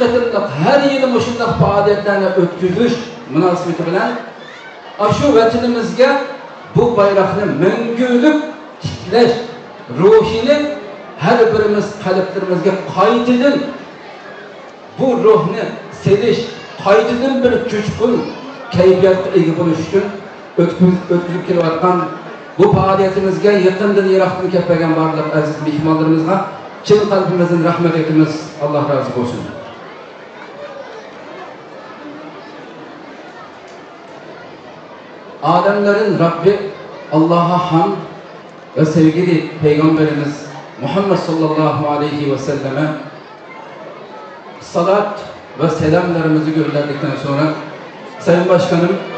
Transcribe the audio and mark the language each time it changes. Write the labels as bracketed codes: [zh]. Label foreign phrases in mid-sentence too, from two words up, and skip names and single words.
[ug] qatimliq her yili mushundaq faoliyatlarni o'tkazish munosabati bilan şu vatanimizga bu bayroqni mangulik tiklash ruhini her birimiz qalblarimizga qaytadan bu ruhni selish, qaytadan bir jo'shqin kayfiyatga ega bo'lish uchun o'tkazib kelayotgan bu faoliyatimizga yaqindan yiroqdan kelgan barliq aziz mehmonlarimizga chin qalbimizdan rahmat aytamiz. [tr] Allah razı olsun. Alemlerin Rabbi Allah'a hamd ve sevgili Peygamberimiz Muhammed [ar] صلى الله عليه وسلم [tr] salat ve selamlarımızı gönderdikten sonra Sayın Başkanım,